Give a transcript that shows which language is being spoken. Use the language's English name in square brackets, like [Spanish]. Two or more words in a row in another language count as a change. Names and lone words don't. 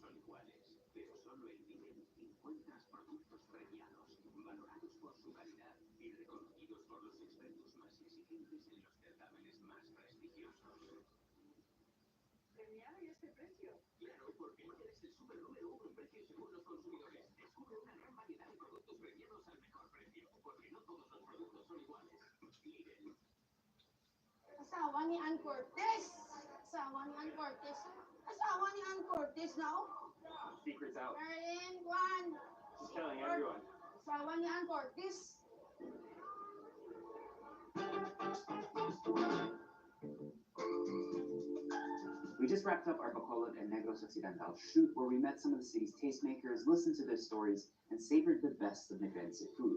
[Spanish] iguales, pero solo en Lidl encuentras productos premiados, valorados por su calidad y reconocidos por los expertos más exigentes en los certámenes más prestigiosos. ¿Premiado y este precio? Claro, porque no eres el super número uno en precios según los consumidores. Descubre una gran variedad de productos premiados al mejor precio, porque no todos los productos son iguales. Lidl. [Filipino] Asawa ni Ann Cortez! Asawa ni Ann Cortez! Asawa ni Ann Cortez na oh! [English] Secret's out. Marilyn, Juan! Just telling everyone. [Filipino] Asawa ni Ann Cortez! [English] We just wrapped up our Bacolod and Negros Occidental shoot where we met some of the city's tastemakers, listened to their stories, and savored the best of Negrense food.